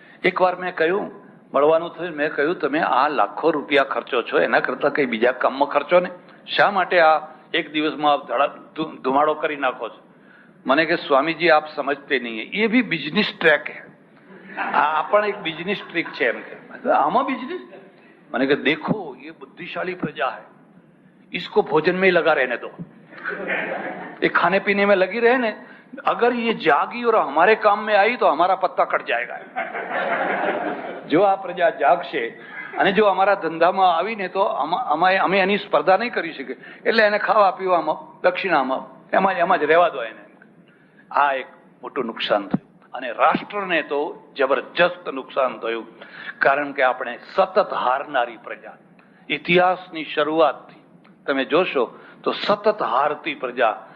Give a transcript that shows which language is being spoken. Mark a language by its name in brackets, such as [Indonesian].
[Gujarati] એકવાર મેં કહ્યું, મળવાનું થયું, મેં કહ્યું તમે આ લાખો રૂપિયા ખર્ચો છો એના કરતા કઈ બીજા કામમાં ખર્ચો ને, શા માટે આ એક દિવસમાં ધુમાડો કરી નાખો છો? મને કે [Hindi] સ્વામીજી આપ સમજતે નહીં, એ ભી બિઝનેસ ટ્રેક હે, [Gujarati] આ પણ એક બિઝનેસ ટ્રીક છે. એમ કે આમાં બિઝનેસ? [Hindi] मैंने कहा देखो ये बुद्धिशाली प्रजा है, इसको भोजन में ही लगा रहने दो, ये खाने पीने में लगी रहे ने, अगर ये जागी और हमारे काम में आई तो हमारा पत्ता कट जाएगा. [Gujarati] જો આ પ્રજા જાગશે અને જો અમારા ધંધામાં આવીને તો અમે એની સ્પર્ધા નહીં કરી શકીએ, એટલે એને ખાવા પીવામાં દક્ષિણામાં એમાં જ રહેવા દો એને. આ એક મોટું નુકસાન થયું અને રાષ્ટ્રને તો જબરજસ્ત નુકસાન થયું, કારણ કે આપણે સતત હારનારી પ્રજા, ઇતિહાસની શરૂઆતથી તમે જોશો તો સતત હારતી પ્રજા.